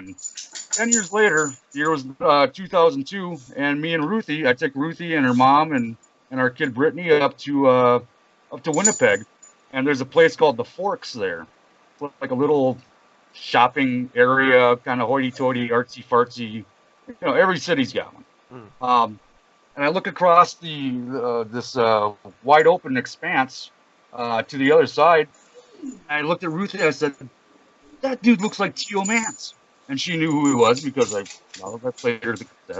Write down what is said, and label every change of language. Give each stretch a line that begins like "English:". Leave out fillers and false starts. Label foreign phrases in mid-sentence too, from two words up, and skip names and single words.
English: And 10 years later, the year was 2002, and me and Ruthie, I took Ruthie and her mom and our kid Brittany up to Winnipeg, and there's a place called the Forks there, like a little shopping area, kind of hoity-toity, artsy-fartsy. Every city's got one. And I look across this wide open expanse to the other side, and I looked at Ruthie and I said, "That dude looks like Teo Mance." And she knew who he was because I played her the cassette.